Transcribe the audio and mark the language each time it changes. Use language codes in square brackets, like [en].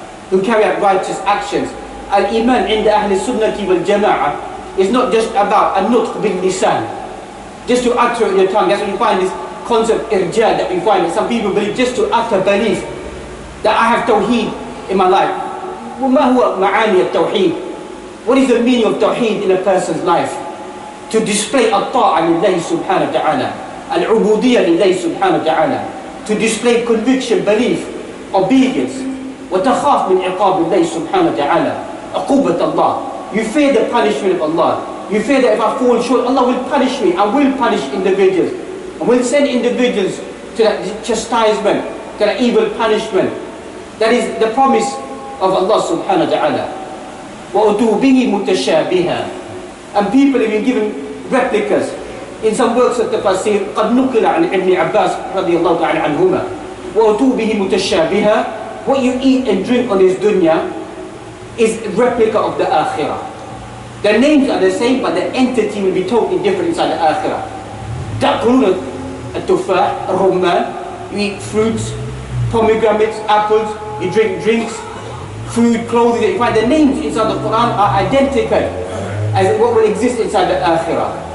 [en] who carry out righteous actions. [ar] Al-Iman inda Ahli Sunnati wal Jama'ah [en] is not just about [ar] an-nutq bil lisan, [en] just to utter in your tongue. That's when you find this concept irja that we find that some people believe just to utter belief that I have tawheed in my life. [ar] وما هو معاني التوحيد? [en] What is the meaning of tawheed in a person's life? To display [ar] الطاعة لله سبحانه وتعالى, العبودية لله سبحانه وتعالى, [en] to display conviction, belief, obedience. [ar] وتخاف من عقاب الله سبحانه وتعالى, عقوبة الله. [en] You fear the punishment of Allah. You fear that if I fall short, Allah will punish me. I will punish individuals. And will send individuals to that chastisement, to that evil punishment. That is the promise of Allah subhanahu wa ta'ala. [ar] وَأُتُوا بِهِ مُتَشَابِهًا. [en] And people have been given replicas. In some works of tafsir, [ar] قَدْ نُقِلَ عَنْ ابن عباس رضي الله تعالى عنهما. وَأُتُوا بِهِ مُتَشَابِهًا. [en] What you eat and drink on this dunya is a replica of the akhirah. The names are the same, but the entity will be totally different inside the akhirah. [ar] تأكلون التفاح, الرمان, [en] you eat fruits, pomegranates, apples, you drink drinks, food, clothing. You find the names inside the Quran are identical as what will exist inside the akhirah.